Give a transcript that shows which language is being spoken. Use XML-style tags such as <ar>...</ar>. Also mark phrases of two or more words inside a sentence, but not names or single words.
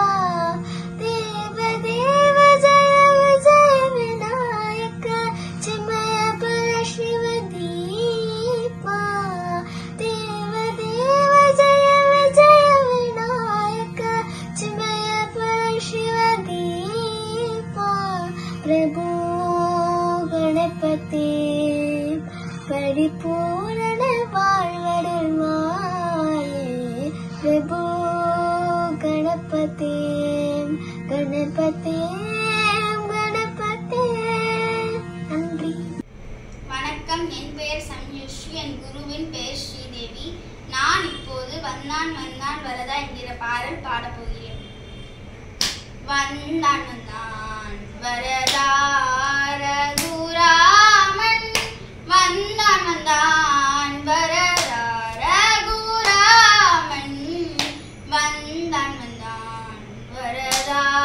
<ta>தேவ தேவ ஜய விஜய விநாயக சிமய பர சிவ தீபா. தேவ தேவ ஜய விஜய விநாயக சிமய பர சிவ தீபா.</ta> <sa>प्रभु गणपति परिपूर्ण வாழ்வருள்வாயே. प्रभु गणपति गणपति गणपति.</sa> <ta>நன்றி. வணக்கம், என் பெயர் சம்யுஸ்ரீ, என் குருவின் பெயர் ஸ்ரீதேவி. நான் இப்போது வந்தான் வந்தான் வரதா என்கிற பாடல் பாடப்போகிறேன். வந்தான் வந்தான் வரதா ரகுராமன், வந்தான் வந்தான் வரதா ரகுராமன், வந்தான் வந்தான் வரதா.</ta>